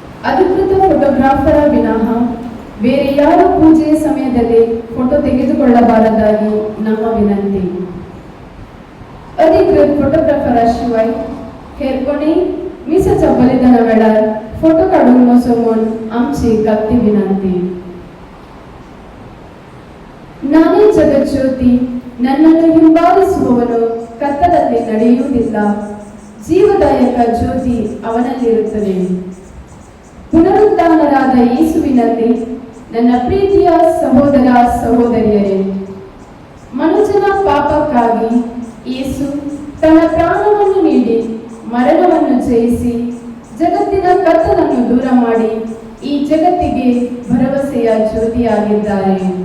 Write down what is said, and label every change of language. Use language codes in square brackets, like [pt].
[kn] ಅಧಿಕೃತ ಫೋಟೋಗ್ರಾಫರ ವಿನಃ ಬೇರೆ ಯಾವ ಪೂಜೆಯ ಸಮಯದಲ್ಲಿ ಫೋಟೋ ತೆಗೆದುಕೊಳ್ಳಬಾರದಾಗಿ ನಮ್ಮ ವಿನಂತಿ. [kok] अधिकृत फोटोग्राफराशिवाय हेरकोणी मिसाच्या बलिदाना वेळार फोटो काढून नसो म्हूण आमची कागदी विनंती. [kn] ನಾನೇ ಜಗಜ್ಯೋತಿ, ನನ್ನನ್ನು ಹಿಂಬಾಲಿಸುವವನು ಕತ್ತಲಲ್ಲಿ ನಡೆಯುವುದಿಲ್ಲ, ಜೀವದಾಯಕ ಜ್ಯೋತಿ ಅವನಲ್ಲಿರುತ್ತದೆ. ಪುನರುತ್ಥಾನರಾದ ಯೇಸುವಿನಲ್ಲಿ ನನ್ನ ಪ್ರೀತಿಯ ಸಹೋದರ ಸಹೋದರಿಯರೇ, ಮನುಷ್ಯನ ಪಾಪಕ್ಕಾಗಿ ಯೇಸು ತನ್ನ ಪ್ರಾಣವನ್ನು ನೀಡಿ ಮರಣವನ್ನು ಜಯಿಸಿ ಜಗತ್ತಿನ ಕತ್ತಲನ್ನು ದೂರ ಮಾಡಿ ಈ ಜಗತ್ತಿಗೆ ಭರವಸೆಯ ಜ್ಯೋತಿಯಾಗಿದ್ದಾರೆ.